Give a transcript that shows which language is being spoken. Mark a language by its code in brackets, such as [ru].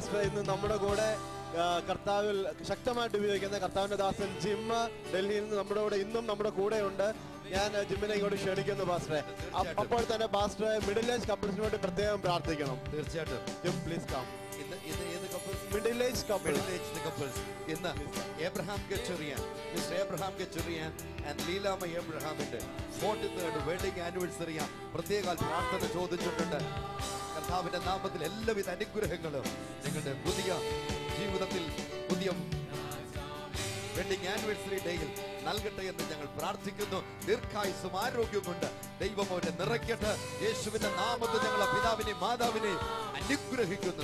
[ml] ഇന്ന് നമ്മുടെ കൂടെ കർത്താവിൽ ശക്തമായിട്ട് ഉപയോഗിക്കുന്ന കർത്താവിന്റെ ദാസൻ ജിം ഡൽഹിയിൽ നിന്ന് നമ്മുടെ കൂടെ ഇന്നും നമ്മുടെ കൂടെ ഉണ്ട്. ഞാൻ ജിമ്മിനെ ഇങ്ങോട്ട് ക്ഷണിക്കുന്നു പാസ്റ്ററെ. അപ്പോൾ തന്നെ പാസ്റ്ററെ [en] middle age കപ്പിൾസിന് [ml] വേണ്ടി പ്രത്യേകം പ്രാർത്ഥിക്കണം. തീർച്ചയായിട്ടും. [en] Jim please come. Middle age couples. [ml] ഇന്ന് Abraham Gachurian, Mr. Abraham Gachurian and Leela Abrahamന്റെ [en] 43rd wedding anniversary [ml] പ്രത്യേക പ്രാർത്ഥന ചോദിച്ചിട്ടുണ്ട്. കർത്താവിന്റെ നാമത്തിൽ എല്ലാവിധ അനുഗ്രഹങ്ങളും നിങ്ങളുടെ പുതിയ ജീവിതത്തിൽ പുതിയ വെഡിങ് ആനിവേഴ്സറി ഡേയിൽ നൽകട്ടെ എന്ന് ഞങ്ങൾ പ്രാർത്ഥിക്കുന്നു. ദീർഘായുസ്സും ആരോഗ്യവും കൊണ്ട് ദൈവം അവരെ നിറയ്ക്കട്ടെ. യേശുവിന്റെ നാമത്തിൽ ഞങ്ങളെ പിതാവിനെയും മാതാവിനെയും അനുഗ്രഹിക്കുന്നു.